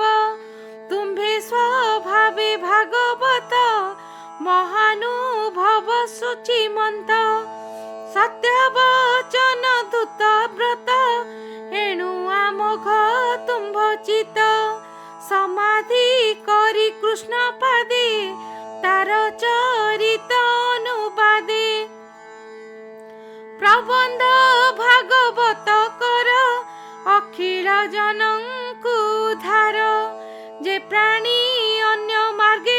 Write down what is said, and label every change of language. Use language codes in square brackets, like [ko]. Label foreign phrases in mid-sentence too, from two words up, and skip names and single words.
[or] ତୁମ୍ଭେ ସ୍ୱଭାବେ ଭାଗବତ, ମହାନୁଭବ ଶୁଚିମନ୍ତ। ସତ୍ୟ ବଚନ ଦୂତ ବ୍ରତ, ଏଣୁ ଆମୋଘ ତୁମ୍ଭ ଚିତ। ସମାଧି କରି କୃଷ୍ଣ ପାଦେ ତାର ଚରିତ ଅନୁବାଦେ ପ୍ରବନ୍ଧ ଭାଗବତ କର ଅଖିଳ ଜନଙ୍କୁ ଧାର ଯେ ପ୍ରାଣୀ ଅନ୍ୟ ମାର୍ଗେ